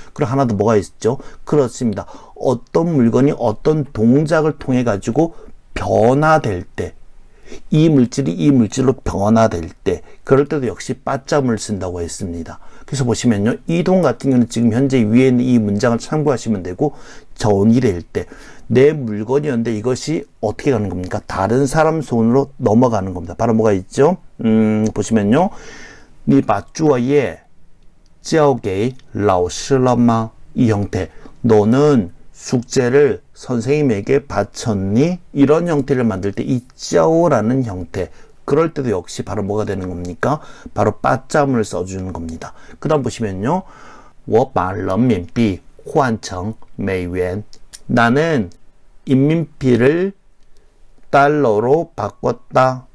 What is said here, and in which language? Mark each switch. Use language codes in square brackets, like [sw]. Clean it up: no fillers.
[ko] 그리고 하나 더 뭐가 있죠? 그렇습니다. 어떤 물건이 어떤 동작을 통해 가지고 변화될 때, 이 물질이 이 물질로 변화될 때, 그럴 때도 역시 빠자문을 쓴다고 했습니다. 그래서 보시면요, 이동 같은 경우는 지금 현재 위에 있는 이 문장을 참고하시면 되고, 전이 될 때, 내 물건이었는데 이것이 어떻게 가는 겁니까? 다른 사람 손으로 넘어가는 겁니다. 바로 뭐가 있죠? 보시면요, [zh] 你把作业交给老师了吗? [ko] 이 형태, 너는 숙제를 선생님에게 바쳤니? 이런 형태를 만들 때 이 짜오라는 형태, 그럴 때도 역시 바로 뭐가 되는 겁니까? 바로 빠자문을 써주는 겁니다. 그 다음 보시면요, [zh] 我把人民币换成美元 [ko] 나는 인민비를 달러로 바꿨다.